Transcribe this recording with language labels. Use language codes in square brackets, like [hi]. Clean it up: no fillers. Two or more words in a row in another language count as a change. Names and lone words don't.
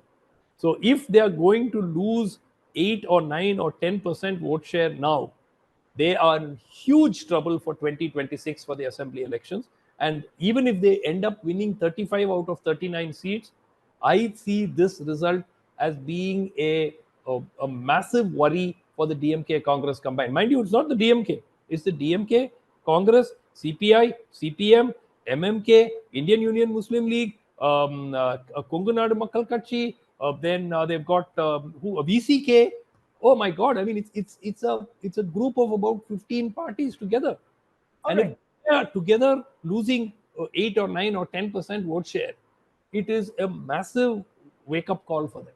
[en] So if they are going to lose 8 or 9 or 10% vote share now, they are in huge trouble for 2026 for the assembly elections. And even if they end up winning 35 out of 39 seats, I see this result as being a massive worry for the DMK Congress combined. Mind you, it's not the DMK, it's the DMK, Congress, CPI, CPM, MMK, Indian Union Muslim League, Kongu Nadu Makkal Katchi, then they've got VCK. Oh my God! I mean, it's a group of about 15 parties together, and if they are together losing 8 or 9 or 10% vote share, it is a massive wake-up call for them.